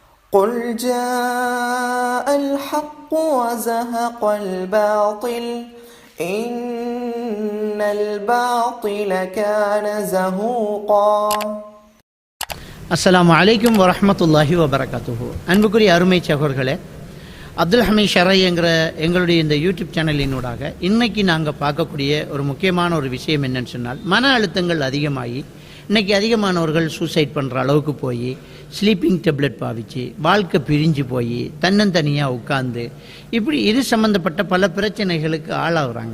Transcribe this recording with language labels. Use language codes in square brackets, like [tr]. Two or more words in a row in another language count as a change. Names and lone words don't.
[ar] قل جاء الحق وزهق الباطل إن الباطل كان زهوقا. السلام عليكم ورحمة الله وبركاته. [ta] அன்புக்குரிய அருமை சகோதரர்களே, அப்துல் ஹமீத் ஷரை என்கிற எங்களுடைய இந்த யூடியூப் சேனலினூடாக இன்னைக்கு நாங்கள் பார்க்கக்கூடிய ஒரு முக்கியமான ஒரு விஷயம் என்னன்னு சொன்னால், மன அழுத்தங்கள் அதிகமாகி இன்றைக்கி அதிகமானவர்கள் சூசைட் பண்ணுற அளவுக்கு போய் [en] sleeping tablet [ta] பாவிச்சு வாழ்க்கை பிரிஞ்சு போய் தன்னந்தனியாக உட்கார்ந்து இப்படி இது சம்மந்தப்பட்ட பல பிரச்சனைகளுக்கு ஆளாகிறாங்க.